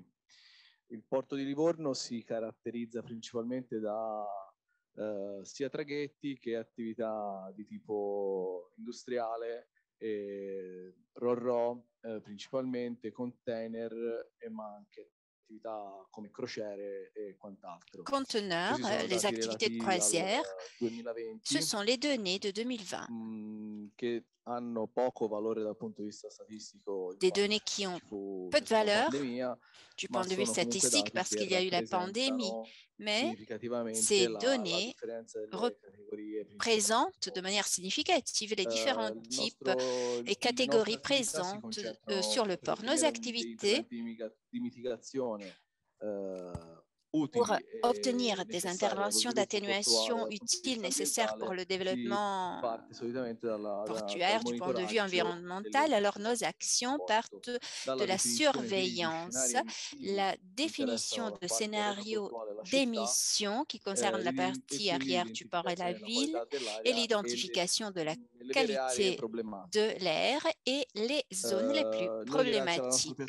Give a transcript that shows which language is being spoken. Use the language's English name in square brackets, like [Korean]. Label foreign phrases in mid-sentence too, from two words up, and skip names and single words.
[Italian] Il porto di Livorno si caratterizza principalmente da sia traghetti che attività di tipo industriale, ro-ro principalmente, container e ma anche attività come crociere e quant'altro. [French] Conteneurs, [Italian] Questi sono [French] les [Italian] dati [French] activités de [Italian] relativi [French] croisière, [Italian] al 2020 [French] ce sont les données de 2020. [Italian] che hanno poco valore dal punto di vista statistico, in [French] Des [Italian] quanto [French] données qui ont [Italian] ci fu [French] peu de [Italian] questa [French] valeur [Italian] pandemia, [French] du [Italian] ma [French] point de vue [Italian] sono comunque [French] statistique [Italian] dati [French] parce [Italian] che [French] qu'il y a eu la pandémie, [Italian] rappresentano [French] mais [Italian] significativamente [French] ces [Italian] la [French] données [Italian] differenza delle categorie principali. [French] présentent de manière significative les différents types et catégories présentes sur le port. Nos activités [Italian] di mitigazione [French] pour obtenir des interventions d'atténuation utiles nécessaires pour le développement portuaire du point de vue environnemental, alors nos actions partent de la surveillance, la définition de scénarios d'émissions qui concernent la partie arrière du port et la ville et l'identification de la qualité de l'air et les zones les plus problématiques.